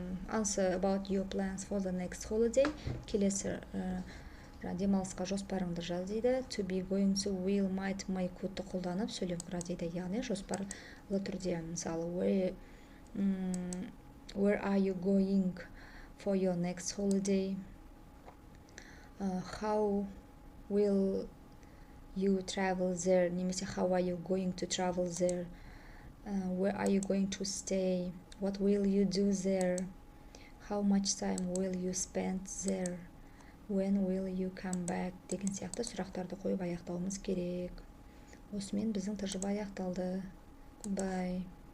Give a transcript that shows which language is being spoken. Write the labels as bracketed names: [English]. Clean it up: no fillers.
[English] Answer about your plans for the next holiday. [Kazakh] Келесі демалысқа жоспарыңды жаз дейді. [English] To be, going to, will, might, may [Kazakh] кодты қолданып сөйлем құра дейді. Яғни жоспарлы түрде, мысалы, [English] where are you going for your next holiday? How will you travel there? Немесе how are you going to travel there? Where are you going to stay? What will you do there? How much time will you spend there? When will you come back? [Kazakh] Деген сияқты сұрақтарды қойып аяқтауымыз керек. Осымен біздің тәжірибе аяқталды. Goodbye.